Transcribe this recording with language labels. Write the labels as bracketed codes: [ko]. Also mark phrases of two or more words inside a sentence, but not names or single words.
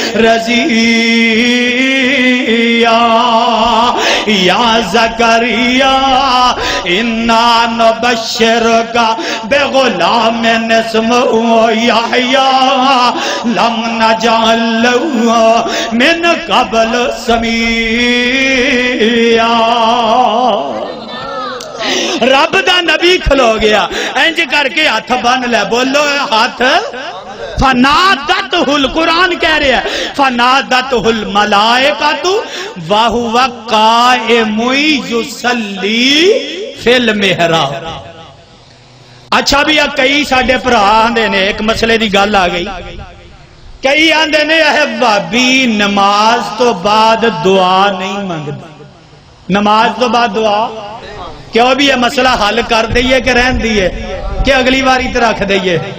[ar] رضیا یا زکریا انا نبشرک بغلام اسمہ یحییٰ لم نجعل لہ من قبل [pa] سمیعا رب دا نبی کھلو گیا انج کر کے ہاتھ بن لے بولو ہاتھ [ar] فنادتہ القرآن [pa] کہہ رہے ہیں [ar] فنادتہ الملائکۃ وہو قائم یصلی فی المحراب۔ [pa] اچھا بھی کئی ساڈے بھرا آندے نے ایک مسئلے دی گل آ گئی، کئی آندے نے وہابی نماز تو بعد دعا نہیں منگدے، نماز تو بعد دعا کیوں بھی یہ مسئلہ حل کر دئیے کہ رہن دیئے کہ اگلی باری تو رکھ دئیے؟